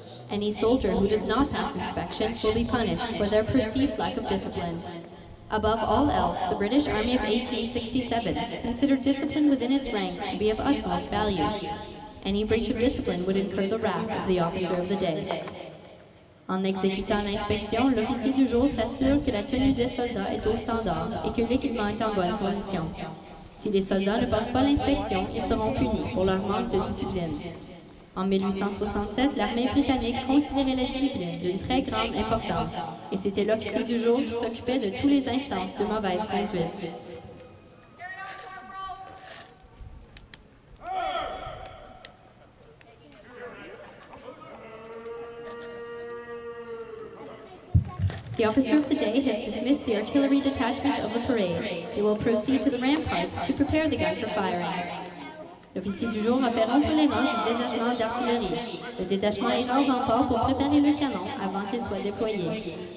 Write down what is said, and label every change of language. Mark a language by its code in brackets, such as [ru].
[en] Any soldier who does not pass inspection will be punished for their perceived lack of discipline. Above all else, the British Army of 1867 considered discipline within its ranks to be of utmost value. Any breach of discipline would incur the wrath of the officer of the day. [fr] En exécutant l'inspection, l'officier du jour s'assure que la tenue des soldats est au standard et que l'équipement est en bonne condition. Si les soldats ne passent pas l'inspection, ils seront punis pour leur manque de discipline. En 1867, l'armée britannique considérait la discipline d'une très grande importance et c'était l'officier du jour qui s'occupait de toutes les instances de mauvaise conduite. [en] The officer of the day has dismissed the artillery detachment of the parade. They will proceed to the ramparts to prepare the gun for firing. [fr] L'officier du jour a fait rompre les rangs du détachement d'artillerie. Le détachement ira au rempart pour préparer le canon avant qu'il soit déployé.